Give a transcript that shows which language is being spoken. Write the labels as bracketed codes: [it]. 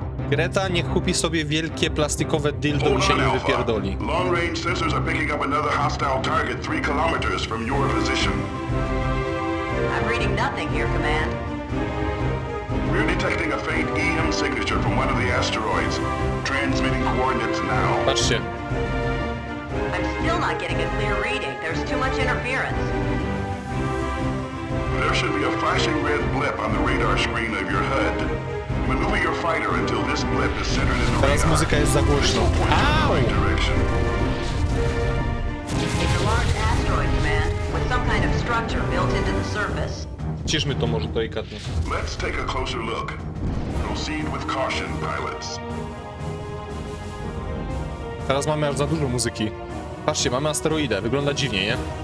[pl] Greta niech kupi sobie wielkie plastikowe dildo i się nim wypierdoli. [en] Long range sensors are picking up another hostile target 3 kilometers from your position. I'm reading nothing here, Command. We're detecting a faint EM signature from one of the asteroids. Transmitting coordinates now. [pl] Patrzcie. [en] I'm still not getting a clear reading. There's too much interference. There should be a flashing red blip on the radar screen of your HUD. Maneuver your fighter until this blip is centered in the [pl] Teraz [en] radar. [pl] muzyka jest za głośno. [en] Au! Right direction. It's a large asteroid, Command, with some kind of structure built into the surface. [pl] Ciszmy to może delikatnie. [en] Let's take a closer look. Proceed with caution, pilots. [pl] Teraz mamy aż za dużo muzyki. Patrzcie, mamy asteroidę. Wygląda dziwnie, nie?